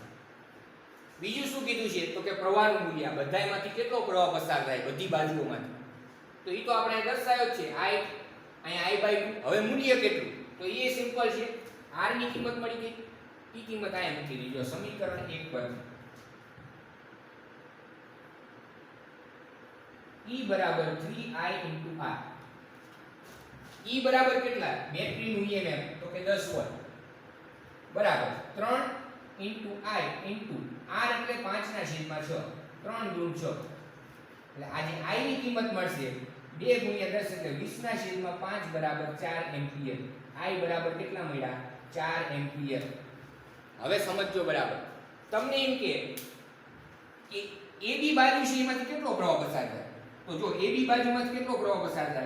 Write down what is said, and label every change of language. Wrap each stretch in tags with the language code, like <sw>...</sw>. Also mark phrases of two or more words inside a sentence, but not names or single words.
<gu>બીજું શું કીધું છે તો કે પ્રવાહનું મૂલ્ય, બધાયમાંથી કેટલો પ્રવાહ પસાર થાય બધી બાજુઓમાંથી, તો એ તો આપણે દર્શાવ્યો છે. I અહીંયા I/2. હવે મૂલ્ય કેટલું તો એ સિમ્પલ છે. r ની કિંમત મળી ગઈ, ઈ કિંમત અહીંયા મૂકી દીજો સમીકરણ 1 પર. E બરાબર 3I into R. E બરાબર કેટલા? બેટરીનું EMF તો કે 10 વોલ્ટ બરાબર 3 into I into R એટલે 5/6. 3 ગુણ 6 એટલે આજે I ની કિંમત મળશે 2 ગુણ્યા 10 એટલે 20/5 બરાબર 4 એમ્પિયર. I બરાબર કેટલા મળ્યા? 4 એમ્પિયર. હવે સમજજો બરાબર. તમને એમ કે AB બાજુ છે એમાંથી કેટલો પ્રવાહ પસાર થાય, તો જો AB બાજુમાંથી કેટલો પ્રવાહ પસાર થાય?</gu>